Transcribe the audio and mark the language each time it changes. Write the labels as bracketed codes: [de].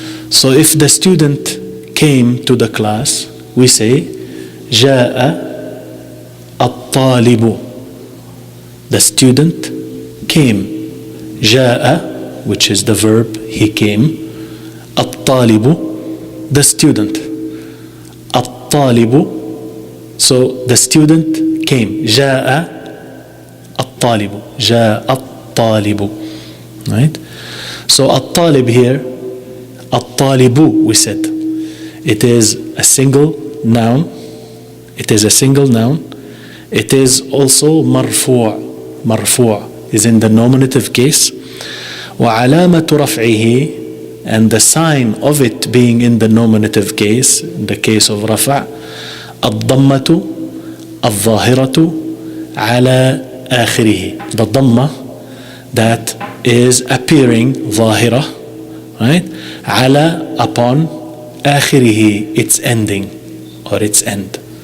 [en] So if the student came to the class, we say [ar] جاء الطالب, [en] the student came. جاء, which is the verb, he came. الطالب, the student. الطالب, so the student came. [ar] جاء الطالب, جاء الطالب, right? [en] So الطالب here, الطالب, we said, it is a single noun. It is a single noun. It is also مرفوع. مرفوع is in the nominative case. [ar] وعلامة رفعه, [en] and the sign of it being in the nominative case, in the case of رفع, [ar] الضمة الظاهرة على آخره, [en] the ضمة that is appearing, ظاهرة, right, على, upon, آخره, its ending or its end.